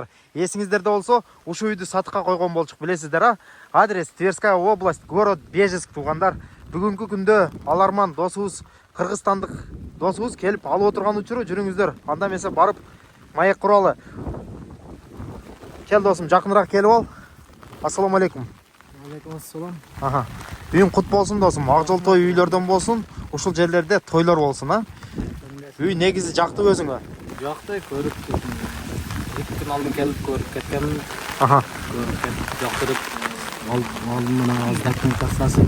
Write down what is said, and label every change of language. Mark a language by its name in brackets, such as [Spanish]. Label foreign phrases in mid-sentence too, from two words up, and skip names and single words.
[Kyrgyz] Эсиңиздерде болсо, ушул үйдү сатыкка койгон болчук, билесиздер а? [Russian] Адрес Тверская область, город Бежецк туугандар. [Kyrgyz] Бүгүнкү күндө аларман досубуз, кыргызстандык досубуз келип алып отурган учуру жүрүңүздөр. Анда эмесе барып маек куралы. Кел досум, жакыныраак келип ал. [Arabic] السلام عليكم. عليكم السلام. [Kyrgyz] Үйүң кут болсун досум, ак жол той үйлөрдөн болсун, ушул жерлерде тойлор болсун, а? Үй негизи жактыбы өзүңө? Жакты, көрүп кетtim. 2 күн алдын келип көрүп кеткенмин. Көрүп кетип, жактырып, алдым мына документациясын.